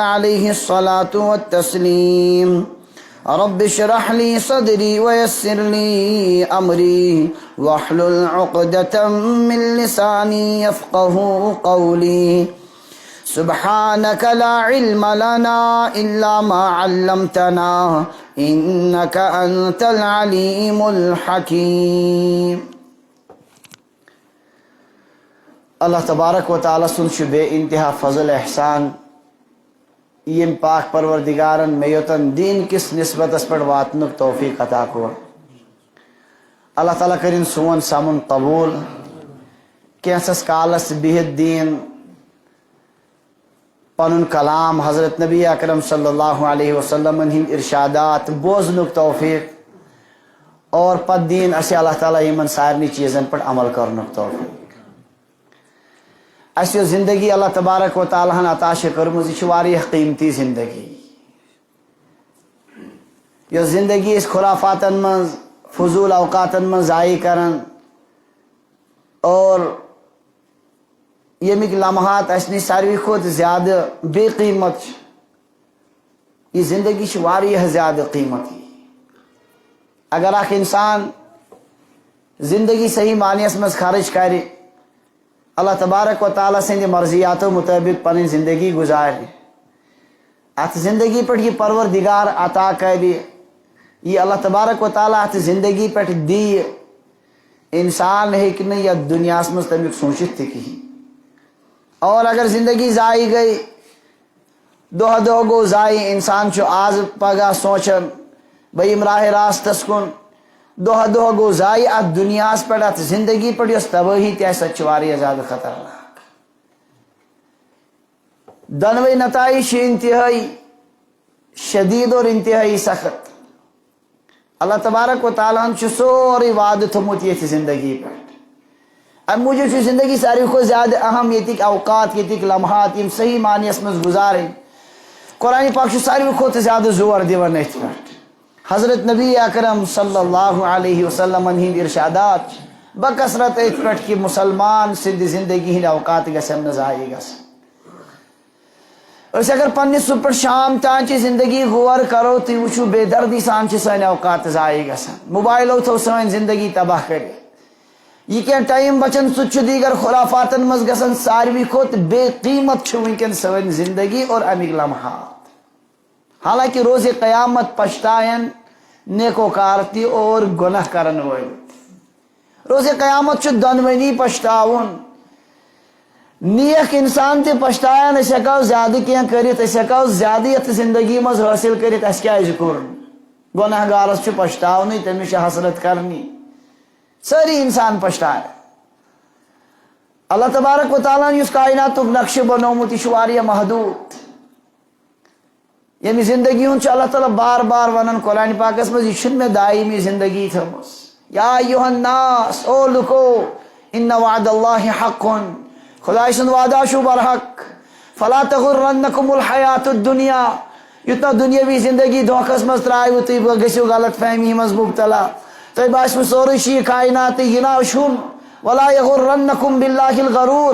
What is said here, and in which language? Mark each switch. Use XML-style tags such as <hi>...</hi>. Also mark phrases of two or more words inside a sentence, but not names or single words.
<ar>عليه الصلاة والتسليم رب اشرح لي صدري ويسر لي أمري واحلل عقدة من لساني يفقه قولي سبحانك لا علم لنا إلا ما علمتنا إنك أنت العليم الحكيم.</ar> <ks>اللہ تبارک و تعالیٰ سن چھ بے انتہا فضل احسان یم پاک پروردگارن میوتن دین کس نسبت اس پر واتنک توفیق عطا کو. اللہ تعالیٰ کرن سون سامن قبول کینسس کالس بہت دین پنن کلام حضرت نبی اکرم</ks> <ar>صلی اللہ علیہ وسلم</ar> <ks>ہند ارشادات بوزنک توفیق اور پت دین اسے اللہ تعالیٰ یمن سارنی چیزن پر عمل کرنک توفیق. اسے زندگی اللہ تبارک و تعالیٰ ہن عطا کرمز یہ واریاہ قیمتی زندگی. یہ زندگی اس خرافاتن من فضول اوقاتن من ضائع کرن اور یمیک لمحات اسنی ساروی کھوت زیادہ بے قیمت یہ زندگی واریاہ زیادہ قیمتی. اگر اخ انسان زندگی صحیح معنیس مز خرچ کرے اللہ تبارک و تعالیٰ سند مرضیاتو مطابق پن زندگی گزار ات زندگی پر یہ پروردگار عطا کرے یہ اللہ تبارک و تعالیٰ ات زندگی پر دی انسان ہیکن یا دنیا مز تمیک سوچت تھی کہیں. اور اگر زندگی ضائع گئی دہ دہ گو ضائع انسان چو آز پگہ سوچن بھئی راہ راستس کن دہ دہ گو ضائع ات دنیا پر ات زندگی پر اس تباہی تہ سچ واریاہ زیادہ خطرناک. دنوی نتائج انتہائی شدید اور انتہائی سخت. اللہ تبارک و تعالیٰ ہن سوری وعدہ تھومت یہ زندگی پر. ام موجود زندگی ساروی کو زیادہ اہم یتک اوقات یتک لمحات یم صحیح معنی اس مز گزاریں. قرآن پاک ساروی کو زیادہ زور دیوان ات پر. حضرت نبی اکرم</ks> <ar>صلی اللہ علیہ وسلم</ar> <ks>ہند ارشادات بکثرت ات پر کہ مسلمان سند زندگی ہند اوقات گسن ضائع گسن. اس اگر پنس صبح شام تان چہ زندگی غور کرو تو وچھو بے دردی سان چھ سن اوقات ضائع گسن. موبائلو تھو سن زندگی تباہ کر. یہ کیا ٹائم بچن سہ دیگر خرافاتن مز گسن ساروی کھوت بے قیمت ونکن سن زندگی اور امیک لمحات. حالانکہ روز قیامت پچھتائن نیکوکار تی اور گناہ کرن ول. روز قیامت چھ دنونی پچھتاون. نیک انسان تی پچھتاین اس ہیکو زیادہ کیا کرت اس ہیکو زیادہ یت زندگی مز حاصل کرت اس کیا کرن. گناہ گارس چھ پچھتاونی تمس چھ حسرت کرنی. ساری انسان پچھتائے. اللہ تبارک و تعالیٰ نے اس کائنات نقش بنومت یہ واریاہ محدود. یعنی زندگی ہن اللہ تعالیٰ بار بار ونن قرآن پاکس مز یہ میں دائمی زندگی تھمس.</ks> <ar>یا ایھا الناس</ar> <ks>او لکو</ks> <ar>ان وعد اللہ حق</ar> <ks>خدا سند وعدہ شو برحق</ks> <ar>فلا تغرنکم الحیات الدنیا.</ar> <ks>یوتنا دنیاوی زندگی دھوکس مز ترائیو تھی گژھو غلط فہمی مز مبتلا تھی باسو سوری شی کائنات یہ نا شون</ks> <ar>ولا یغرنکم باللہ الغرور.</ar>